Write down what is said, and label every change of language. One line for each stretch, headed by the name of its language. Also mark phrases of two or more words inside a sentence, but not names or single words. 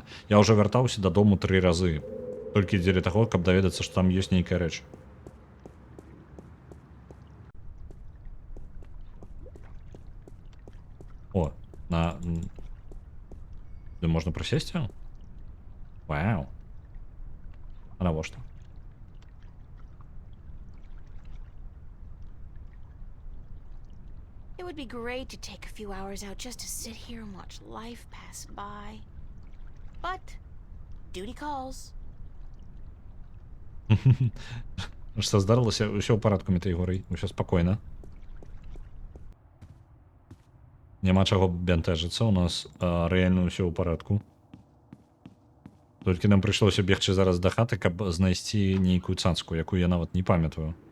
Belarusian: Я ўжо вяртаўся дадому 3 разы. Толькі дзеля таго, каб даведацца, што там ёсць нейкая рэч.
Ukrainian: О, Де можна присісти?
Belarusian: Вау. А навошта?
English: It would be great to take a few hours out just to sit here and watch life pass by. But duty calls.
Belarusian: Што здарылася? Усё ў парадку, Мітэй Горый. Усё спакойна. Няма чаго бянтэжыцца, у нас рэальна ўсё ў парадку. Толькі нам прыйшлося бегчы зараз да хаты, каб знайсці нейкую цацку, якую я нават не памятаю.